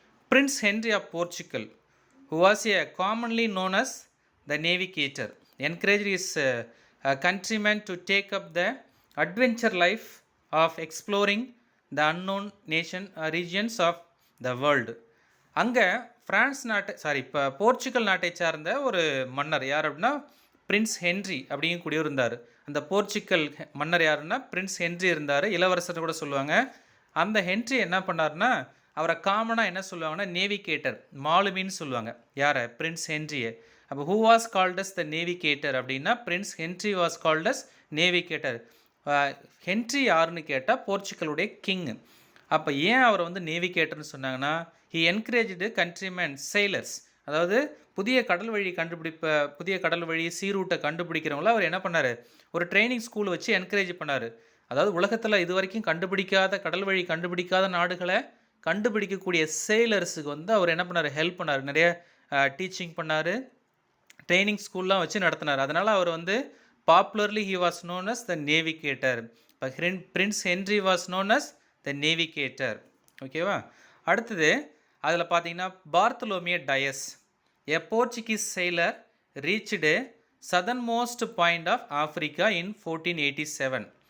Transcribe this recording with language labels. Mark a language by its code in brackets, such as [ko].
[en] Prince Henry of Portugal, who was commonly known as the navigator, encouraged his countrymen to take up the adventure life of exploring the unknown regions of the world. [ta] அங்கே France நாட்டை இப்போ Portugal நாட்டை சார்ந்த ஒரு மன்னர் யார் அப்படின்னா Prince Henry அப்படிங்கக்கூடியவர் இருந்தார். அந்த போர்ச்சுகல் மன்னர் யாருன்னா பிரின்ஸ் ஹென்றி இருந்தார், இளவரசர் கூட சொல்லுவாங்க. அந்த ஹென்றி என்ன பண்ணார்னா அவரை காமனாக என்ன சொல்லுவாங்கன்னா நேவிகேட்டர், மாலுமின்னு சொல்லுவாங்க. யாரை, பிரின்ஸ் ஹென்ரியை. அப்போ [en] who was called as the navigator [ta] அப்படின்னா [en] Prince Henry was called as navigator. [ta] Henry யாருன்னு கேட்டால் போர்ச்சுகலுடைய கிங். அப்போ ஏன் அவரை வந்து நேவிகேட்டர்னு சொன்னாங்கன்னா [en] he encouraged countrymen sailors, [ta] அதாவது புதிய கடல் வழி சீ ரூட்டை கண்டுபிடிக்கிறவங்கள அவர் என்ன பண்ணார், ஒரு ட்ரைனிங் ஸ்கூல் வச்சு என்கரேஜ் பண்ணார். அதாவது உலகத்தில் இது வரைக்கும் கடல் வழி கண்டுபிடிக்காத நாடுகளை கண்டுபிடிக்கக்கூடிய செயிலர்ஸுக்கு வந்து அவர் என்ன பண்ணார், ஹெல்ப் பண்ணார், நிறைய டீச்சிங் பண்ணார், ட்ரைனிங் ஸ்கூல்லாம் வச்சு நடத்தினார். அதனால் அவர் வந்து [en] Popularly he was known as the navigator. [ta] இப்போ [en] Prince Henry was known as the navigator. [ta] ஓகேவா? அடுத்தது அதில் பார்த்தீங்கன்னா [en] Bartolomeu Dias, a Portuguese sailor reached southernmost point of Africa in 1487.